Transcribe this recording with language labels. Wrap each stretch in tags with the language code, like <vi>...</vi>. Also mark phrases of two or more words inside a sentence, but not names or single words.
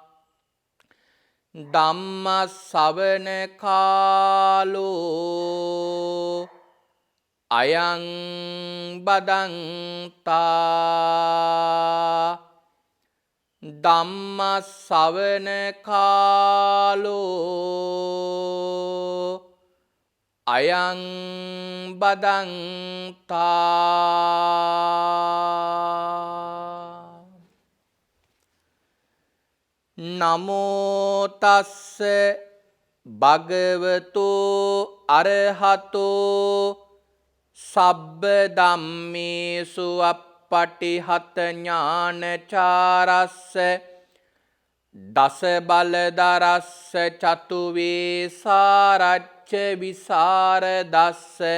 <pi>ධම්ම ශ්‍රවණ කාලෝ අයං බදන්තා ධම්ම ශ්‍රවණ කාලෝ අයං බදන්තා. නමෝ තස්ස භගවතු අරහතෝ සබ්බ ධම්මේසු අප්පටිහත ඥානචාරස්ස දස බලදරස්ස චතු වේසාරච්ච විසරදස්ස</pi>